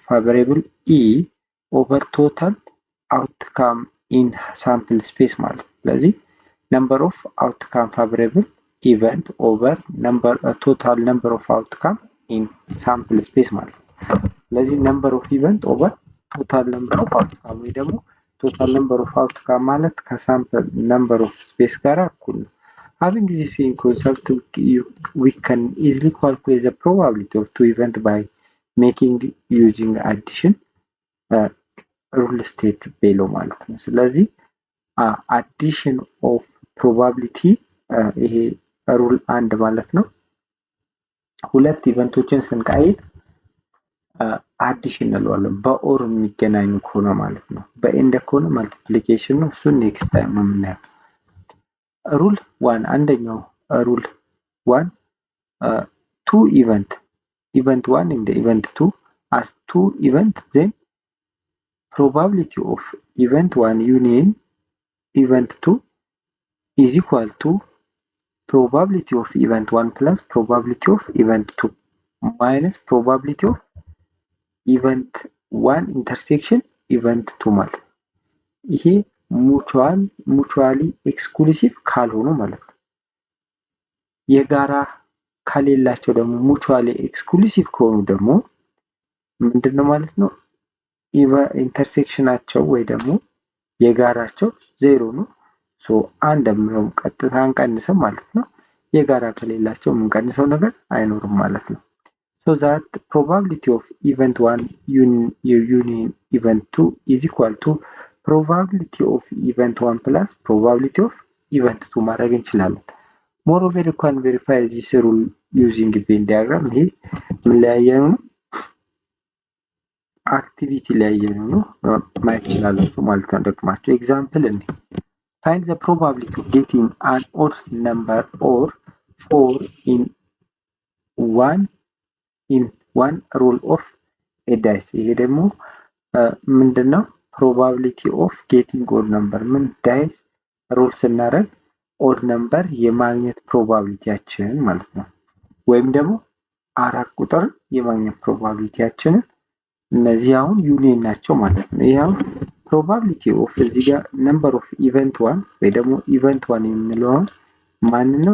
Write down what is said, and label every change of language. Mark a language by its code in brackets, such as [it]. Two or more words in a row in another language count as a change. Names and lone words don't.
[en] variable E over total outcome in sample space [am] ማለት ነው። ስለዚህ [en] number of outcome variable event over total number of outcome in sample space [am] ማለት ነው። ስለዚህ [en] number of event over total number of outcome [am] ወይ ደግሞ [en] total number of outcome [am] ማለት ከሳምፕል [en] number of space [am] ጋር እኩል ነው። [en] Having this in concept, we can easily calculate the probability of two events by making using addition rule state below [am] ማለት ነው። ስለዚህ [en] addition of probability [am] ይሄ ሩል አንድ ማለት ነው። ሁለት ኢቨንቶችን ስንቀይር አዲሽን እንለዋለን። በኦር የሚገናኙ ከሆነ ማለት ነው። በኤንድ ከሆነ ማልቲፕሊኬሽን ነው። እሱን [en] next time [am] ነው የምናየው። [en] rule one [am] አንደኛው [en] rule one two event one and event 2 are two events, then probability of event 1 union event 2 is equal to probability of event 1 plus probability of event 2 minus probability of event 1 intersection event 2 [am] ማለት ይሄ [en] mutually exclusive [am] ካልሆኑ ማለት ነው። የጋራ ከሌላቸው ደግሞ [en] mutually exclusive [am] ከሆኑ ደግሞ ምንድነው ማለት ነው? ኢንተርሴክሽናቸው ወይ ደግሞ የጋራቸው ዜሮ ነው። ሶ አንድ ነው ቀጥታ አንቀንስም ማለት ነው። የጋራ ከሌላቸው የምንቀንሰው ነገር አይኖርም ማለት ነው። [en] so that probability of event 1 union event 2 [am] is equal to probability of event 1 plus probability of event 2 ማድረግ እንችላለን። [en] moreover you can verify this rule using Venn diagram። [am] ይሄ ምን ለያየኑ ነው? [en] አክቲቪቲ [am] ለያየኑ ነው ማየት ይችላላችሁ ማለት ነው። ደግማችሁ ኤግዛምፕል እንዴ [en] find the probability of getting an odd number or 4 in one roll of a dice። [am] ይሄ ደግሞ ምንድነው? [en] probability of getting odd number [am] ምን [en] dice roll [am] ስናደርግ [en] odd number [am] የማግኘት ፕሮባቢሊቲያችን ማለት ነው። ወይም ደግሞ አራት ቁጥር የማግኘት ፕሮባቢሊቲያችንን እነዚህ አሁን ዩኒየን ናቸው ማለት ነው። ይሄ አሁን [en] probability of [am] እዚህ ጋር [en] number of event 1 [am] ወይ ደግሞ ኢቨንት 1 የምንለው ማን ነው?